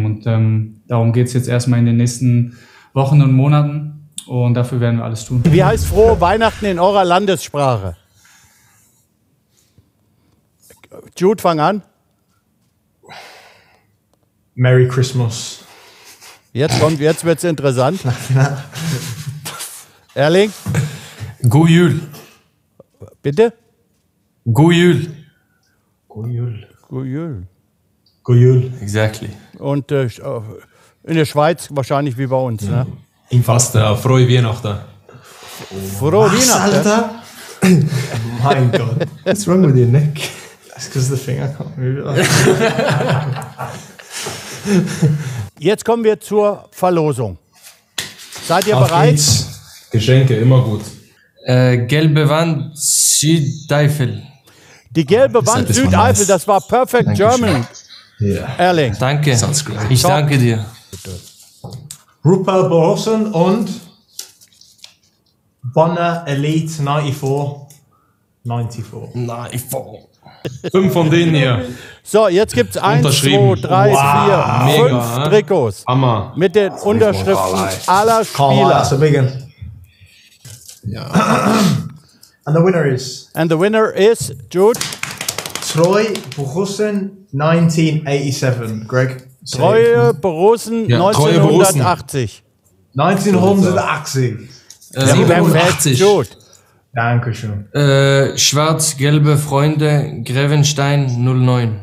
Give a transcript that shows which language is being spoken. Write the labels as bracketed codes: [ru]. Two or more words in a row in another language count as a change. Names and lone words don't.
[de] Und darum geht es jetzt erstmal in den nächsten Wochen und Monaten. Und dafür werden wir alles tun. Wie heißt frohe Weihnachten in eurer Landessprache? Jude, fang an. [en] Merry Christmas. [de] Jetzt wird's interessant. Erling? [no] God jul. [de] Bitte? [no] God jul. God jul. God jul, exactly. [de] Und in der Schweiz wahrscheinlich wie bei uns, ne? In Fasten, frohe Weihnachten. Frohe Weihnachten? Alter? Mein Gott. [en] What's wrong with your neck? That's because the finger can't move. [de] Jetzt kommen wir zur Verlosung. Seid ihr Auf bereit? geht's. Geschenke, immer gut. Gelbe Wand, Südeifel. Die gelbe Wand das war Südeifel, nice. das war [en] Perfect German. [de] Ja. Erling. Danke. [en] Sounds great. [de] Ich danke dir. Rupert Borson und Bonner Elite 94. 5 von denen hier. So, jetzt gibt es 1, 2, Unterschrieben. 3, 4, 5 mega, Trikots. Hammer. Mit den Unterschriften aller Spieler. [en] And the winner is And the winner is Jude. [de] Troy Borussen 1987. Greg. Treue Borussen Ja, Treue Borussen. 1980. 1980. Perfekt, Jude. Dankeschön. Schwarz-gelbe Freunde, Grevenstein 09.